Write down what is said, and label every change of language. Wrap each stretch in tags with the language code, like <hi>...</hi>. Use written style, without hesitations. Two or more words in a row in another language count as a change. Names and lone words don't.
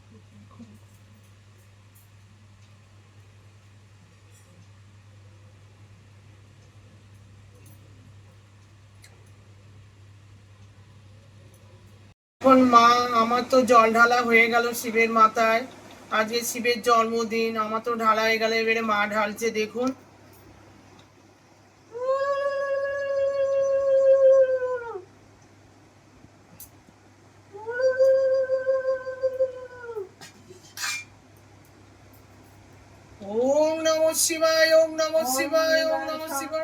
<bn>এখন মা, আমার তো জল ঢালা হয়ে গেল শিবের মাথায়। আজকে শিবের জন্মদিন, আমার তো ঢালা হয়ে গেল। এবারে মা ঢালছে, দেখুন।</bn> <sa>ওম নমঃ শিবায়, ওম নমঃ শিবায়, ওম নমঃ শিবায়।</sa>